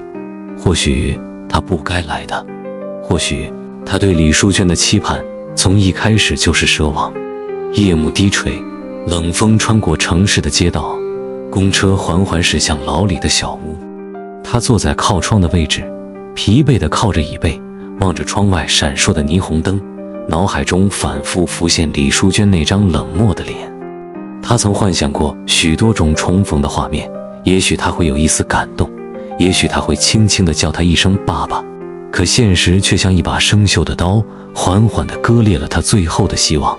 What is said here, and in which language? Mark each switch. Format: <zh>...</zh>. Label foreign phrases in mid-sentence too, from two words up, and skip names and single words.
<zh>或許他不該來的，或許他對李淑娟的期盼從一開始就是奢望。夜幕低垂，冷風穿過城市的街道，公車緩緩駛向老李的小屋。他坐在靠窗的位置，疲憊地靠着椅背，望着窗外閃爍的霓虹燈，腦海中反復浮現李淑娟那張冷漠的臉。他曾幻想過許多種重逢的畫面，也許他會有一絲感動，也許他會輕輕地叫他一聲爸爸，可現實卻像一把生鏽的刀，緩緩地割裂了他最後的希望。</zh>